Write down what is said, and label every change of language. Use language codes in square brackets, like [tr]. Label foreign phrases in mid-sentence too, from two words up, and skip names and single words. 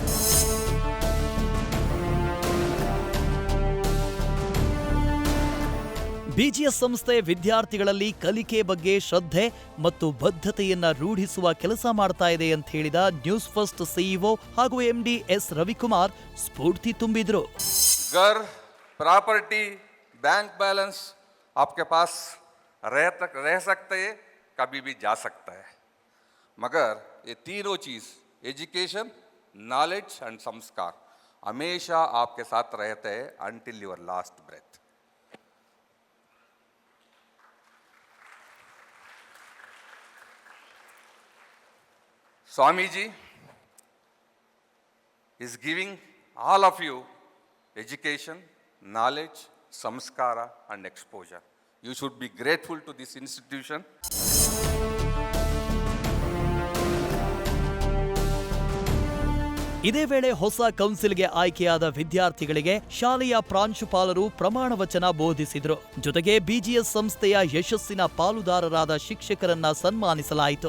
[kn] ಬಿಜಿಎಸ್ ಸಂಸ್ಥೆ ವಿದ್ಯಾರ್ಥಿಗಳಲ್ಲಿ ಕಲಿಕೆ ಬಗ್ಗೆ ಶ್ರದ್ಧೆ ಮತ್ತು ಬದ್ಧತೆಯನ್ನ ರೂಢಿಸುವ ಕೆಲಸ ಮಾಡ್ತಾ ಇದೆ ಅಂತ ಹೇಳಿದ ನ್ಯೂಸ್ ಫಸ್ಟ್ ಸಿಇಒ ಹಾಗೂ ಎಂಡಿ ಎಸ್ ರವಿಕುಮಾರ್ ಸ್ಫೂರ್ತಿ ತುಂಬಿದ್ರು. [en] property, bank balance [hi] आपके पास रह सकते हैं, कभी भी जा सकता है, मगर ये तीनों चीज़ [en] education, knowledge and [hi] संस्कार हमेशा आपके साथ रहते हैं [en] until your last breath. स्वामी जी is giving all of you education, knowledge, samskara and exposure. You should be grateful to this institution. [kn] ಇದೇ ವೇಳೆ ಹೊಸ ಕೌನ್ಸಿಲ್ಗೆ ಆಯ್ಕೆಯಾದ ವಿದ್ಯಾರ್ಥಿಗಳಿಗೆ ಶಾಲೆಯ ಪ್ರಾಂಶುಪಾಲರು ಪ್ರಮಾಣ ವಚನ ಬೋಧಿಸಿದರು. ಜೊತೆಗೆ ಬಿಜಿಎಸ್ ಸಂಸ್ಥೆಯ ಯಶಸ್ಸಿನ ಪಾಲುದಾರರಾದ ಶಿಕ್ಷಕರನ್ನ ಸನ್ಮಾನಿಸಲಾಯಿತು.